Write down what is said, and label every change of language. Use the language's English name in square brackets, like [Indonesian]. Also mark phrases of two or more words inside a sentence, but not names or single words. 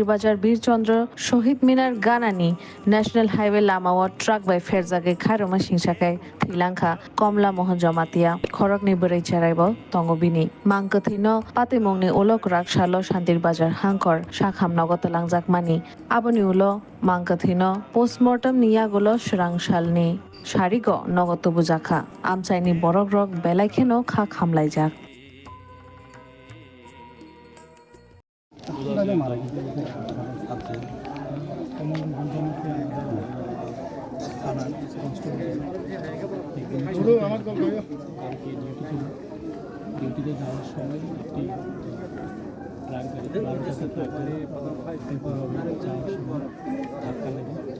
[Kok Borok] बाजार बीरचन्द्र शहीद मिनार गानानि नेशनल हाईवे लामाओ ट्राक बाय फेरजागै खारोमा सिंसाखै थैलांखा कमला मोहन जमातिया खरकनि बोरै चेराइबो तंगो बिनि मांकथैनो पातेमुंनि उलो क्राक सालो शान्तिर बाजार हांकर साखाम नगत लांजाकमानि आबनि उलो मांकथैनो पोस्टमर्टम नियागुलो स्रांसालनि सारिगो नगत बुजाखा आमचाइनि बरक रक बेलायखेनो खा खामलायजाक [Bangla] ডিউটিতে যাওয়ার সময় একটি ট্রাক গাড়ি যাওয়ার সময় ধাক্কা লেগে